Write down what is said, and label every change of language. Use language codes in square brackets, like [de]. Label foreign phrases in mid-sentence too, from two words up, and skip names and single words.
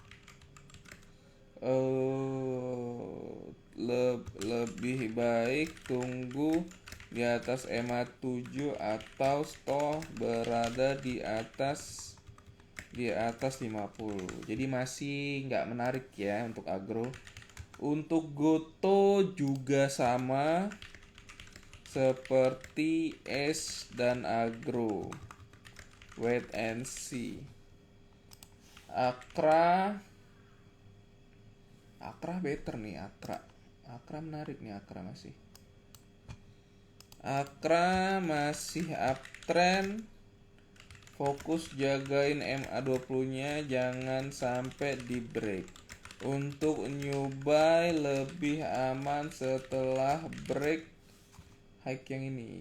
[id] Lebih baik tunggu di atas EMA 7 atau stop berada di atas 50. Jadi masih nggak menarik ya untuk agro. Untuk Goto juga sama seperti S dan agro. [en] Wait and see. [id] Akra better nih, Akra menarik nih, Akra masih uptrend. Fokus jagain MA20 nya jangan sampai di break. Untuk [en] new buy [id] lebih aman setelah [en] break high [id] yang ini.